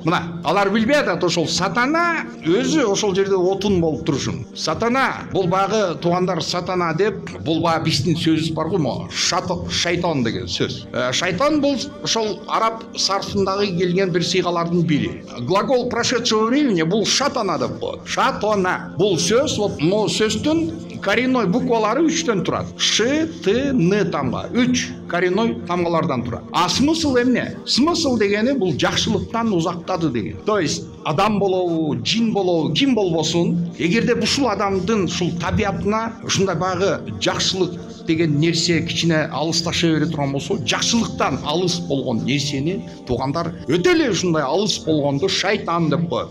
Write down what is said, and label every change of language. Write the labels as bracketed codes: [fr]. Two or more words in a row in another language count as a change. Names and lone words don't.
[ky] Мына алар билбей атат, ошол сатана өзү ошол жерде отун болуп турушун. Сатана бул багы туугандар, сатана деп бул багы биздин сөзүбүз бар го, шайтан деген сөз. Шайтан бул ошол араб сарфындагы келген бир сыйгалардын бири. [ru] Глагол прошедшего времени [ky] бул шатана деп коет. Шатона. Бул сөз, [ru] вот могу [ky] сөздүн коренной буквалары 3төн турат. Ш, Т, Н тамга. 3 коренной тамгалардан турат. А смысл эмне? Смысл дегени бул жакшылыктан узактады деген. [ru] То есть [ky] адам болобу, жин болобу, ким болбосун, эгерде ушул адамдын ушул табиятына ушундай багы жакшылык деген нерсе кичине алысташа бере турган болсо, жакшылыктан алыс болгон нерсени туугандар өтө эле ушундай алыс болгонду шайтан деп коет.